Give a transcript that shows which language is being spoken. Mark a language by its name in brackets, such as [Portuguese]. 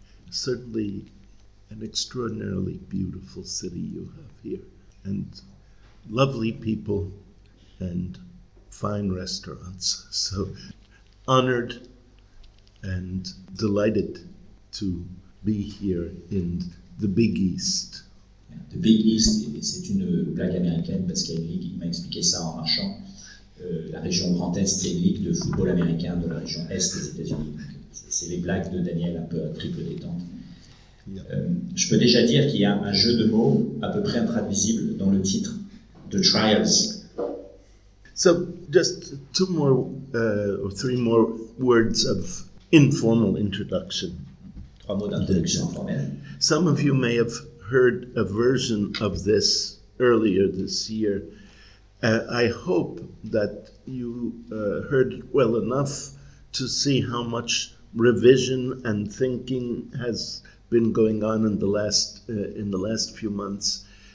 [English] Certainly an extraordinarily beautiful city you have here, and lovely people and fine restaurants. So honored and delighted to be here in the Big East. [French] The Big East, c'est une blague américaine parce qu'il y a une ligue, il m'a expliqué ça en marchant. La région Grand Est, c'est une ligue de football américain de la région Est des États-Unis. C'est les blagues de Daniel un peu à triple détente. Je peux déjà dire qu'il y a un jeu de mots à peu près intraduisible dans le titre, The Trials. [English] So just two more or three more words of informal introduction. [French] Trois mots d'introduction informelle. [English] Some of you may have heard a version of this earlier this year. I hope that you heard it well enough to see how much revision and thinking has been going on in the last few months.